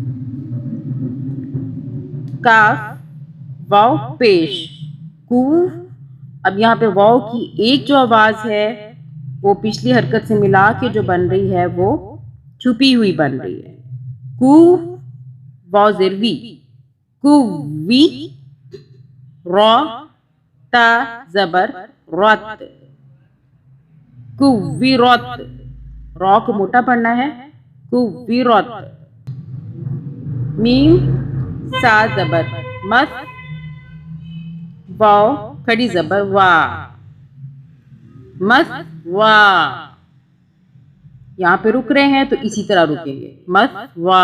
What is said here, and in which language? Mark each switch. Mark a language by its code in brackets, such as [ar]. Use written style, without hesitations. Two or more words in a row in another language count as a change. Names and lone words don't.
[ur] کاف، واو پیش، کو، اب یہاں پہ واو کی ایک جو آواز ہے وہ پچھلی حرکت سے ملا کے جو بن رہی ہے وہ چھپی ہوئی بن رہی ہے، کو، واو زیر وی، کووی، را تا زبر رت، کوویرت، را کو موٹا پڑھنا ہے، کوویرت۔ میم سا زبر مس، واو کھڑی زبر وا، مس وا۔ یہاں پہ رک رہے ہیں تو اسی طرح رکیں گے، مس وا۔